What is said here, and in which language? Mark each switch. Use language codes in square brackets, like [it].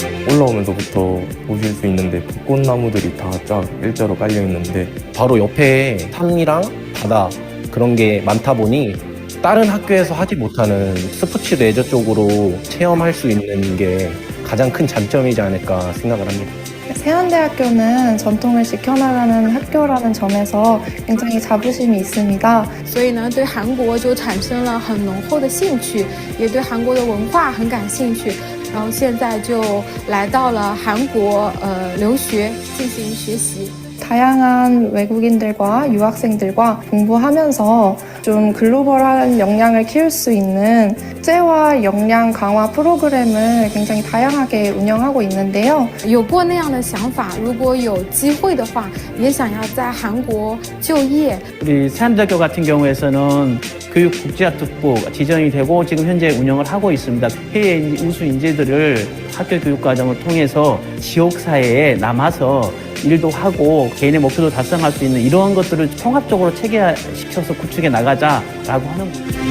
[ko] 올라오면서부터 보실 수 있는데 벚꽃나무들이 다 쫙 일자로 깔려 있는데 바로 옆에 산이랑 바다 그런 게 많다 보니 다른 학교에서 하지 못하는 스포츠 레저 쪽으로 체험할 수 있는 게 가장 큰 장점이지 않을까 생각을 합니다. 세안대학교는 전통을 지켜나가는 학교라는 점에서 굉장히 자부심이 있습니다. [zh] 所以呢，对韩国就产生了很浓厚的兴趣，也对韩国的文化很感兴趣。然后现在就来到了韩国留学进行学习。 [ko] 다양한 외국인들과 유학생들과 공부하면서 좀 글로벌한 역량을 키울 수 있는 국제화 역량 강화 프로그램을 굉장히 다양하게 운영하고 있는데요. [zh] 有过那样的想法，如果有机会的话，也想要在韩国就业。 [ko] 우리 세안대학교 같은 경우에서는 교육국제학특부 지정이 되고 지금 현재 운영을 하고 있습니다. 해외 우수 인재들을 학교 교육 과정을 통해서 지역사회에 남아서 일도 하고 개인의 목표도 달성할 수 있는 이러한 것들을 통합적으로 체계화시켜서 구축해 나가자라고 하는 거죠.